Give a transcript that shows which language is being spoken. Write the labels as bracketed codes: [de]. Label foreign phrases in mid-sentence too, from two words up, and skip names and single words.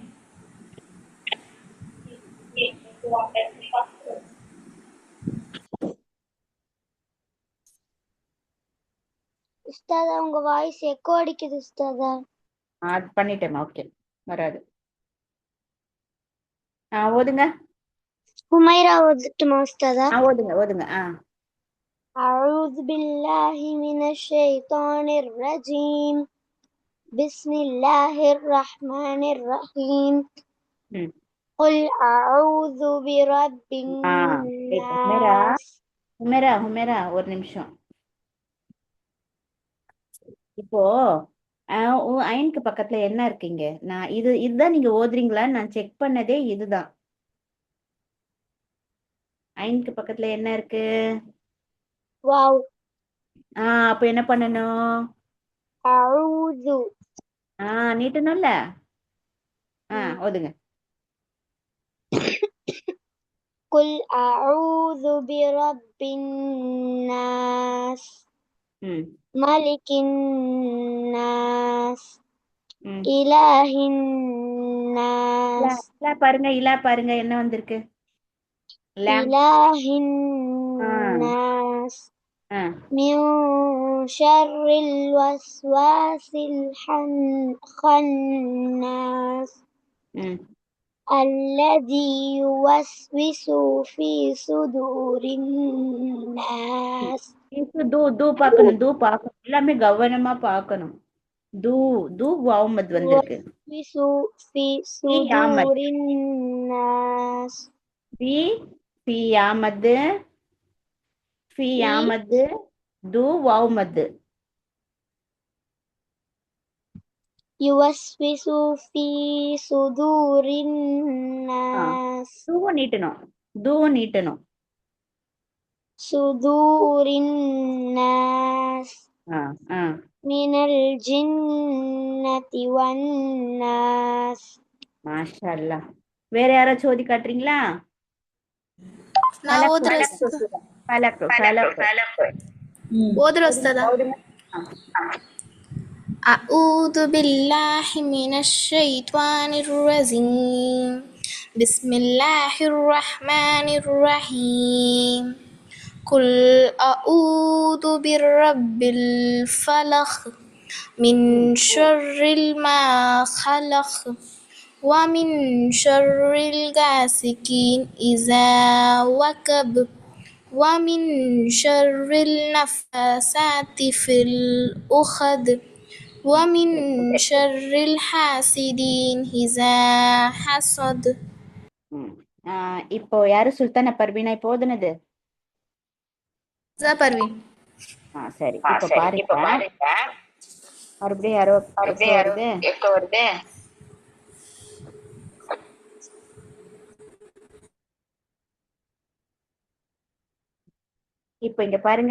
[ta] உஸ்தாதா உங்க வாய்ஸ் எக்கோ அடிக்குது உஸ்தாதா. அது பண்ணிட்டேன். ஓகே, வராது. ஓதுங்க. உமைரா ஓதட்டுமா உஸ்தாதா? ஓதுங்க. [ar] أعوذ بالله من الشيطان الرجيم بسم الله الرحمن الرحيم قل أعوذ برب الناس. [ta] ஹுமேரா ஒரு நிமிஷம். இப்போ அயனுக்கு பக்கத்துல என்ன இருக்கீங்க? நான் இதுதான் நீங்க ஓதுறீங்களான்னு நான் செக் பண்ணதே இதுதான். அயனுக்கு பக்கத்துல என்ன இருக்கு? واو. அப்ப என்ன பண்ணணும்? أعوذ. நீட்டணும்ல. ஓதுங்க. [ar] قل أعوذ برب الناس ملك الناس إله الناس. [ta] பாருங்க என்ன வந்திருக்கு? [ar] إله الناس من شر الوسواس الخناس الذي يوسوس في صدور الناس. [ta] தூ பார்க்கணும். எல்லாமே கவனமா பார்க்கணும். தூ வாவுமத் வந்திருக்கு. [ar] في صدور الناس. [ta] في ஆமது தூ வாவுமத். [ar] يوسوس في صدور الناس. [ta] தூவும் நீட்டணும். [ar] صدور الناس من الجنة والناس. ما شاء الله. [ta] வேற யாராச்சும் ஓதி காட்டுறீங்களா? நான் ஓதுறேன் உஸ்தாதா. [ar] أعوذ بالله من الشيطان الرجيم بسم الله الرحمن الرحيم قل أعوذ برب الفلق من شر ما خلق ومن شر الغاسق إذا وقب ومن شر النفاثات في العقد ومن شر الحاسدين إذا حسد. [ta] இப்போ யாரு சுல்தானா பர்வீனா இப்போ ஓதுனது? பர்வீன். சரி, இப்போ பாருங்க. மறுபடியும் யாரோ எக்கோ வருது. இப்போ இங்க பாருங்க.